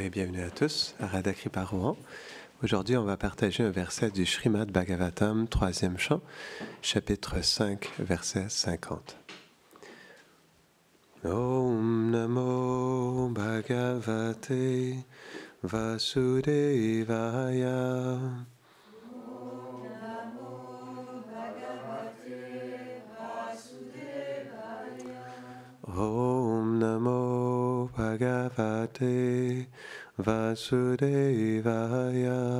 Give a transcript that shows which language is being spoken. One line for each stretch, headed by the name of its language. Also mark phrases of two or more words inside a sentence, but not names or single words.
French: bienvenue à tous à Radha Kripa Rohan. Aujourd'hui, on va partager un verset du Srimad Bhagavatam, 3e chant, chapitre 5, verset 50.
Sanskrit: Om Namo Bhagavate Vasudevaya. Om Namo Bhagavate Vasudevaya.